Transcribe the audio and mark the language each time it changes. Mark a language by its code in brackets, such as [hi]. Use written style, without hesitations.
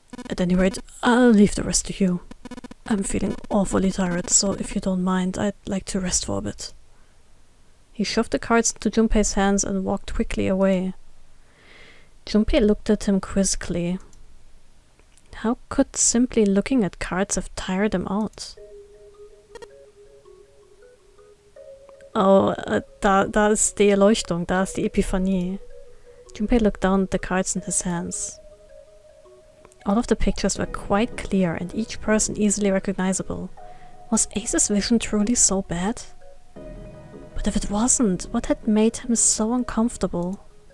[en] At any rate, I'll leave the rest to you. I'm feeling awfully tired, so if you don't mind, I'd like to rest for a bit. He shoved the cards into Junpei's hands and walked quickly away. Junpei looked at him quizzically. How could simply looking at cards have tired him out? [de] Oh, da ist die Erleuchtung, da ist die Epiphanie. [en] Junpei looked down at the cards in his hands. All of the pictures were quite clear and each person easily recognizable. Was Ace's vision truly so bad? But if it wasn't, what had made him so uncomfortable?